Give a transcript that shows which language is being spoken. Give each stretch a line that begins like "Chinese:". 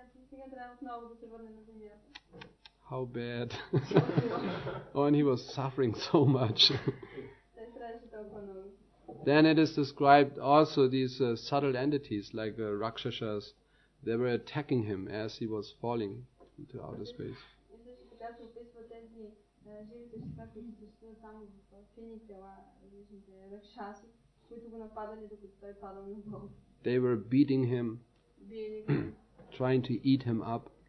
Bulgarian: Сега трябва отново да се върне на земята.
English: How bad. Oh, and he was suffering so much.
Bulgarian: Той страдаше толкова много.
English: Then it is described also these subtle entities like Rakshasas. They were attacking him as he was falling into outer space.
Bulgarian: И също така се описва тези живи същества, които съществуват само в фини тела, различните ракшаси, които го нападали докато той падал на Бог.
English: They were beating him, trying to eat him up.